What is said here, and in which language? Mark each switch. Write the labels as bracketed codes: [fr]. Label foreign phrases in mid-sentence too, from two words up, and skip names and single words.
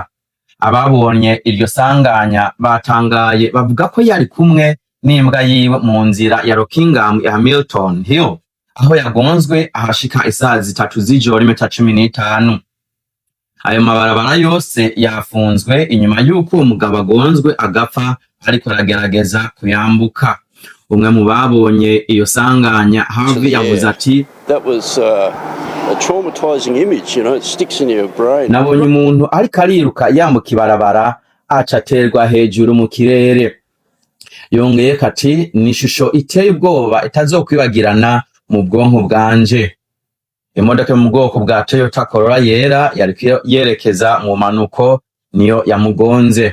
[rn] Ababonye iryo sanganya batangaye bavuga ko yari kumwe n'imbwa yiwe mu nzira ya Rockingham ya Hamilton Hill aho yagonzwe ahashika isaha 3 z'ijoro 15. Ayo mabarabara yose yafunzwe inyuma y'uko umugabo agonzwe agapfa ariko aragerageza kuyambuka. Umwe mu babonye iyo sanganya Harvey yavuze ati, [en] that was a traumatizing image, you know, it sticks in your brain. [rn] Nabonye umuntu ariko ariruka yambuka ibarabara acaterwa hejuru mu kirere. Yongeye kati, ni ishusho iteye ubwoba itazokwibagirana mu bwonko bwanje. Imodoka mu bwoko bwa Toyota Corolla yera yariko yerekeza mu manuko niyo yamugonze.